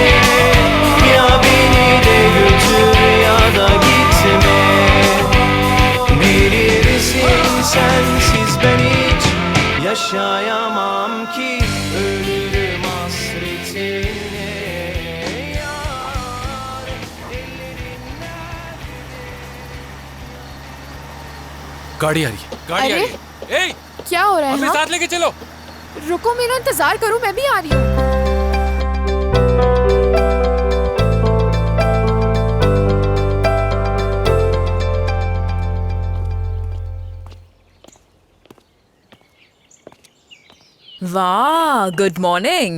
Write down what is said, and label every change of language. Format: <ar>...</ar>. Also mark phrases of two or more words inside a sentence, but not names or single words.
<tr>Ya beni de götür ya da gitme. Bilirsin sensiz ben hiç yaşayamam ki, ölürüm hasretinle. Yar, ellerin</tr> <hi>गाड़ी आ रही है, गाड़ी आ अरे? रही है। ए, क्या हो रहा है? हमें हाँ? साथ लेके चलो। रुको, मेरा इंतजार करो, मैं भी आ रही हूँ।</hi> <en>वाह, good morning.</en>